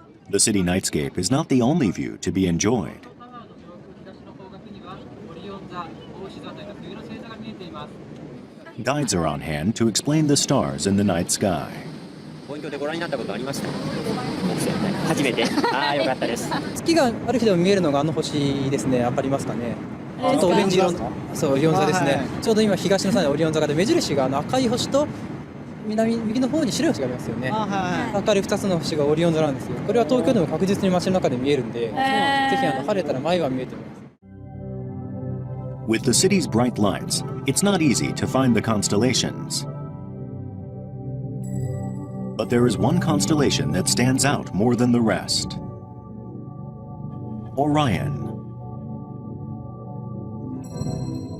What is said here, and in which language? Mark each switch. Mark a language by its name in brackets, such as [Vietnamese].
[English] The city nightscape is not the only view to be enjoyed. Guides are on hand to explain the stars in the night sky. [Japanese] ポイントでご覧になったことありますか？初めて。ああ、よかったです。月がある日でも見えるのがあの星ですね。わかりますかね。ちょっとオレンジ色の、そうオリオン座ですね。ちょうど今東の空にオリオン座がで目印が赤い星と右の方に白い星がありますよね。明るい2つの星がオリオン座なんですよ。これは東京でも確実に街の中で見えるんで、ぜひ晴れたら毎晩見えてます。 [English] With the city's bright lights, it's not easy to find the constellations. But there is one constellation that stands out more than the rest. Orion.